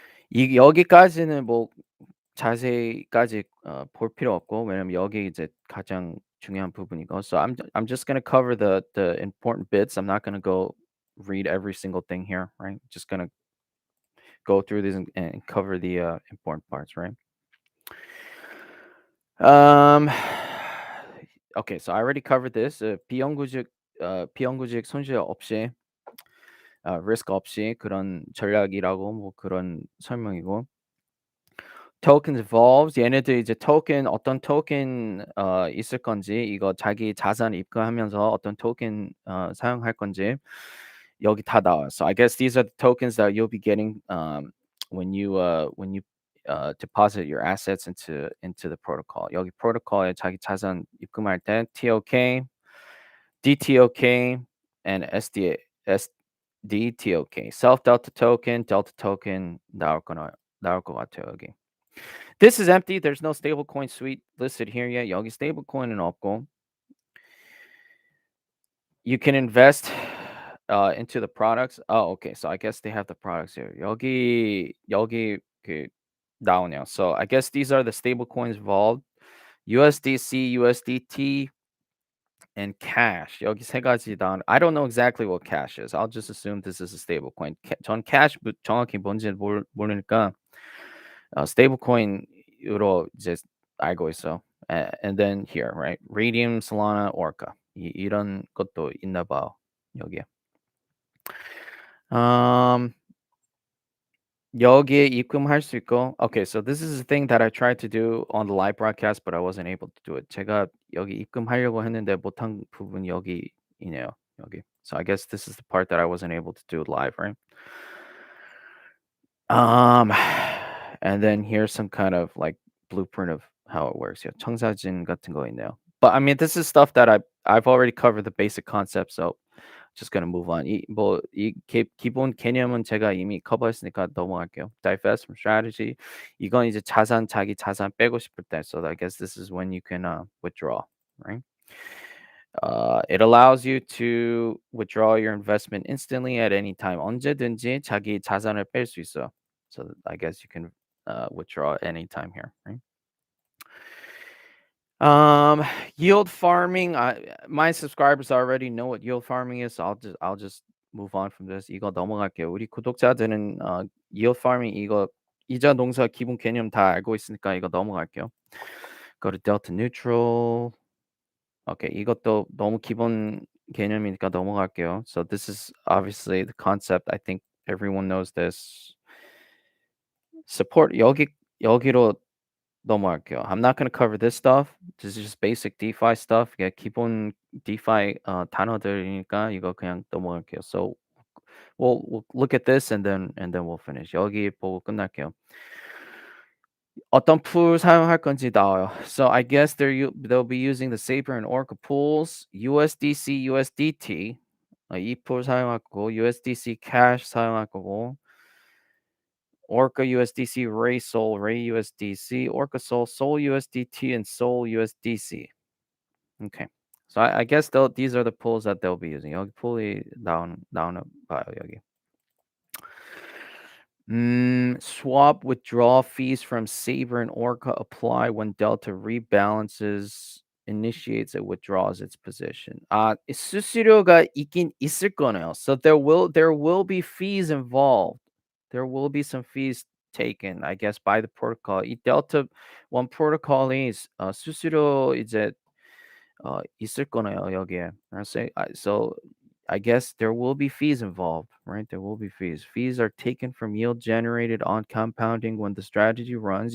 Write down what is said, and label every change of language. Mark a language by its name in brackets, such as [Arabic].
[Korean] 이 여기까지는 뭐 자세히까지 볼 필요 없고 왜냐면 여기 이제 가장 중요한 부분이고. [English] So I'm just gonna cover the important bits. I'm not gonna go read every single thing here, right? Just gonna go through these and cover the important parts, right? Um, okay, so I already covered this. [Korean] 비영구직 손실 없이 risk 없이 그런 전략이라고 뭐 그런 설명이고. [English] tokens evolves [Korean] 얘네들 이제 토ken 어떤 토ken 있을 건지 이거 자기 자산 입금하면서 어떤 토ken 사용할 건지 여기 다 나와요. [English] So I guess these are the tokens that you'll be getting when you deposit your assets into the protocol. [Korean] 여기 프로토콜에 자기 자산 입금할 때 TOK, DTOK, and SDTOK. Self Delta token 나올 것 같아요 여기. [English] This is empty. There's no stablecoin suite listed here yet. [Korean] 여기 stablecoin은 없고. [English] You can invest into the products. Oh, okay. So I guess they have the products here. [Korean] 여기 그 나오네요. [English] So I guess these are the stablecoins involved. USDC, USDT, and cash. [Korean] 여기 세 가지 다. [English] I don't know exactly what cash is. I'll just assume this is a stablecoin. [Korean] 전 cash 정확히 뭔지 모르니까 stablecoin으로 이제 알고 있어. [English] And then here, right? Radium, Solana, Orca. [Korean] 이런 것도 있나 봐요. 여기에. 여기에 입금할 수 있고. [English] Okay, so this is the thing that I tried to do on the live broadcast, but I wasn't able to do it. [Korean] 제가 여기 입금하려고 했는데 못한 부분이 여기이네요. 여기. [English] So I guess this is the part that I wasn't able to do live, right? And then here's some kind of like blueprint of how it works. [Korean] Yeah, 청사진 같은 거 있네요. [English] But I mean, this is stuff that I've already covered the basic concept, so just gonna move on. [Korean] 이 기본 개념은 제가 이미 커버했으니까 넘어갈게요. [English] Divest from strategy. [Korean] 이건 이제 자기 자산 빼고 싶을 때. [English] So I guess this is when you can withdraw, right? It allows you to withdraw your investment instantly at any time. [Korean] 언제든지 자기 자산을 뺄 수 있어. [English] So I guess you can withdraw anytime here, right? Yield farming. My subscribers already know what yield farming is. So I'll just move on from this. [Korean] 이거 넘어갈게요. 우리 구독자들은 yield farming 이거 이자 농사 기본 개념 다 알고 있으니까 이거 넘어갈게요. [English] Go to delta neutral. [Korean] Okay, 이것도 너무 기본 개념이니까 넘어갈게요. [English] So this is obviously the concept. I think everyone knows this. [Korean] Support 여기로 넘어갈게요. [English] I'm not going to cover this stuff. This is just basic DeFi stuff. [Korean] Yeah, 기본 DeFi 단어들이니까 이거 그냥 넘어갈게요. [English] So we'll look at this and then we'll finish. [Korean] 여기 보고 끝날게요. 어떤 풀 사용할 건지 나와요. [English] So I guess they'll be using the Saber and Orca pools, USDC, USDT. [Korean] 이 풀 사용할 거고 USDC Cash 사용할 거고 Orca USDC, Ray Soul, Ray USDC, Orca Soul, Soul USDT, and Soul USDC. Okay. [English] So I guess these are the pools that they'll be using. [Korean] 여기 풀이 나오나 봐요, 여기. [English] Swap withdrawal fees from Saber and Orca apply when Delta rebalances, initiates, and withdraws its position. [Korean] 수수료가 있긴 있을 거네요. [English] So there will be fees involved. There will be some fees taken, I guess, by the protocol. [Korean] 이 Delta One protocol이 수수료 이제 있을 거네요, 여기에. [English] So I guess there will be fees involved, right? There will be fees. Fees are taken from yield generated on compounding when the strategy runs.